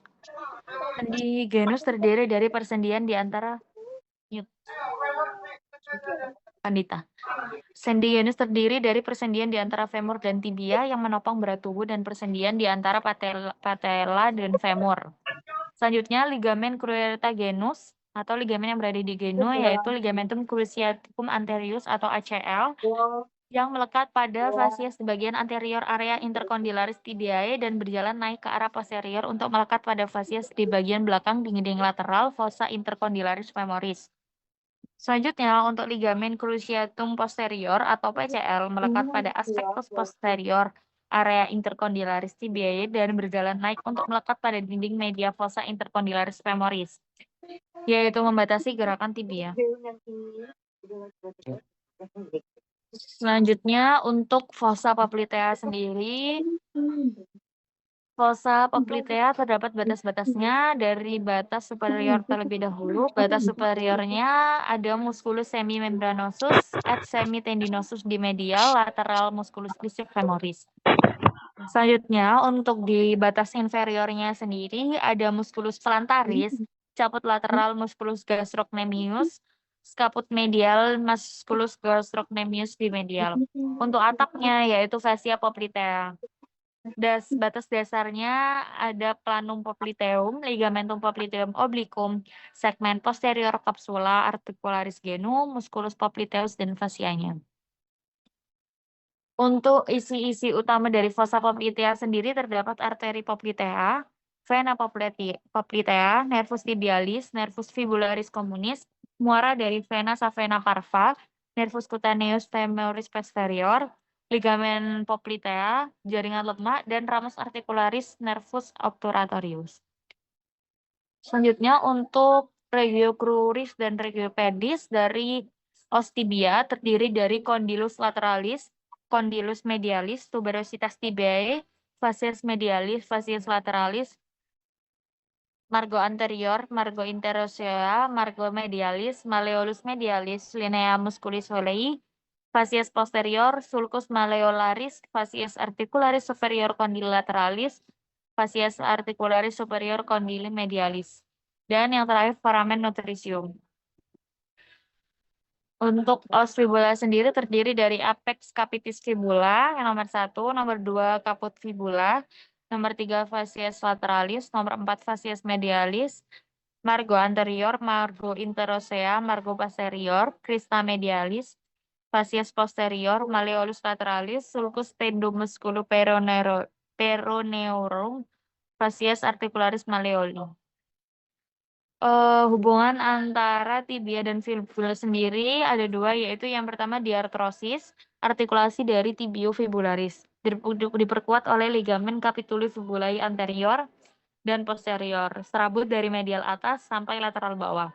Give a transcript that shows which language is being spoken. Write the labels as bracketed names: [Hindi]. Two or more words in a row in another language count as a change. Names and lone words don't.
[Indonesian] Sendi genus terdiri dari persendian di antara Sendi genus terdiri dari persendian di antara femur dan tibia yang menopang berat tubuh dan persendian di antara patella dan femur. Selanjutnya ligamen cruenta genus atau ligamen yang berada di genu yaitu ligamentum cruciatum anterius atau ACL yang melekat pada fascies di bagian anterior area intercondylaris tibiae dan berjalan naik ke arah posterior untuk melekat pada fascies di bagian belakang dinding lateral fossa intercondylaris femoris. Selanjutnya, untuk ligamen cruciatum posterior atau PCL melekat pada aspektus posterior area intercondylaris tibiae dan berjalan naik untuk melekat pada dinding media fossa intercondylaris femoris, yaitu membatasi gerakan tibia. Selanjutnya, untuk fossa poplitea sendiri, fossa poplitea terdapat batas-batasnya dari batas superior terlebih dahulu. Batas superiornya ada musculus semimembranosus et semitendinosus di medial, lateral musculus biceps femoris. Selanjutnya, untuk di batas inferiornya sendiri ada musculus plantaris, caput lateral musculus gastrocnemius, scaput medial musculus gastrocnemius di medial. Untuk atapnya yaitu fascia poplitea. Batas dasarnya ada planum popliteum, ligamentum popliteum obliquum, segmen posterior capsula articularis genu, musculus popliteus dan fascianya. Untuk isi-isi utama dari fossa poplitea sendiri terdapat arteri poplitea, vena poplitea, nervus tibialis, nervus fibularis communis, muara dari vena savena parva, nervus cutaneus femoris posterior, ligamen poplitea, jaringan lemak, dan ramus articularis nervus obturatorius. Selanjutnya untuk regio cruris dan regio pedis dari ostibia terdiri dari condylus lateralis, condylus medialis, tuberositas tibiae, facies medialis, facies lateralis, margo anterior, margo interosea, margo medialis, malleolus medialis, linea musculis solei, facies posterior, sulcus malleolaris, facies articularis superior condyle lateralis, facies articularis superior condyle medialis. Dan yang terakhir foramen nutritium. Untuk os fibula sendiri terdiri dari apex capitis fibula yang nomor 1, nomor 2 caput fibula, nomor 3 facies lateralis, nomor 4 facies medialis, margo anterior, margo interosea, margo posterior, crista medialis, facies posterior, malleolus lateralis, sulcus tendomusculo peroneorum, facies articularis malleoli. Hubungan antara tibia dan fibula sendiri ada dua, yaitu yang pertama diartrosis, artikulasi dari tibiofibularis, diperkuat oleh ligamen capituli fibulae anterior dan posterior, serabut dari medial atas sampai lateral bawah.